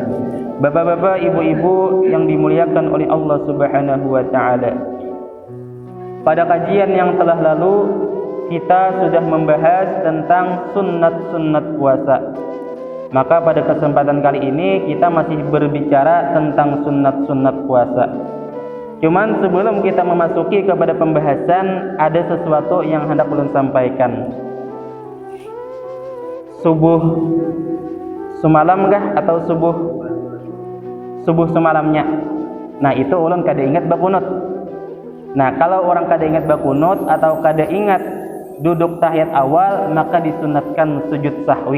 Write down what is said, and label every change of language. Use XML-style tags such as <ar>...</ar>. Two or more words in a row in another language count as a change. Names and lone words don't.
<id>Bapak-bapak, ibu-ibu yang dimuliakan oleh Allah</id> <ar>Subhanahu wa taala,</ar> <id>pada kajian yang telah lalu kita sudah membahas tentang sunnat-sunnat puasa. Maka pada kesempatan kali ini kita masih berbicara tentang sunnat-sunnat puasa. Cuman sebelum kita memasuki kepada pembahasan, ada sesuatu yang hendak ulun sampaikan. Subuh semalam kah atau subuh semalamnya? Nah, itu ulun kada ingat bakunut. Nah, kalau orang kada ingat bakunut atau kada ingat duduk tahiyat awal, maka disunatkan sujud sahwi.</id>